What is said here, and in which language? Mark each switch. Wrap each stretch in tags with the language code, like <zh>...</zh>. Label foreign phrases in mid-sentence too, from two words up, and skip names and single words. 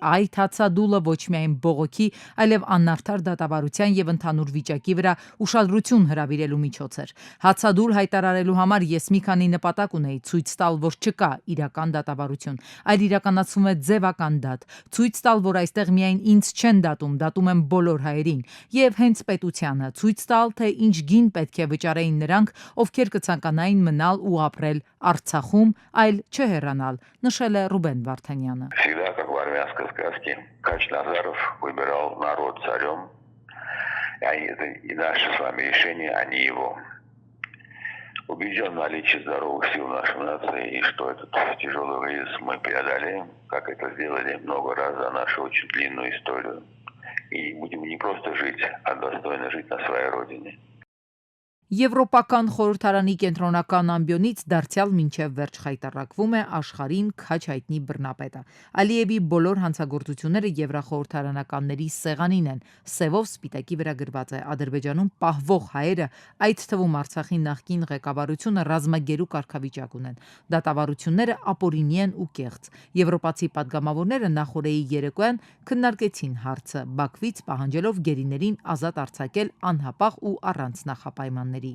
<hy>այդ հացադուլը ոչ միայն բողոքի, այլև անարդար դատավարության եւ ընդհանուր վիճակի վրա ուշադրություն հրավիրելու միջոց էր։ Հացադուլ հայտարարելու համար ես մի քանի նպատակ ունեի՝ ցույց տալ, որ չկա իրական դատավարություն, այլ իրականացվում է ձևական դատ, ցույց տալ, որ այստեղ միայն ինձ չեն դատում են բոլոր հայերին, եւ հենց պետությանը, ցույց տալ, թե ինչ գին պետք է վճարեին նրանք, ովքեր կցանկանային մնալ ու ապրել Արցախում, այլ չհեռանալ, նշել է Ռուբեն Վարդանյանը։</hy> <ru>Всегда, как в армянской сказке, Кач-Назаров выбирал народ царем, и наше с вами решение, а не его. Убежден в наличии здоровых сил нашей нации, и что этот тяжелый кризис мы преодолеем, как это сделали много раз за нашу очень длинную историю. И будем не просто жить, а достойно жить на своей родине.</ru> <hy>Եվրոպական խորհրդարանի կենտրոնական ամբիոնից դարձյալ մինչև վերջ խայտառակվում է աշխարհին քաջ հայտնի բռնապետը։ Ալիևի բոլոր հանցագործությունները եվրախորհրդարանականների սեղանին են։ Սևով սպիտակի վրա գրված է Ադրբեջանում պահվող հայերը, այդ թվում Արցախի նախկին ղեկավարությունը ռազմագերու կարգավիճակ ունեն։ Դատավարությունները ապօրինի են ու կեղծ։ Եվրոպացի падգամավորները նախորդեի երեկոյան քննարկեցին հարցը, Բաքվից պահանջելով գերիներին ազատ արձակել անհապաղ ու առանց նախապայմանների։</hy>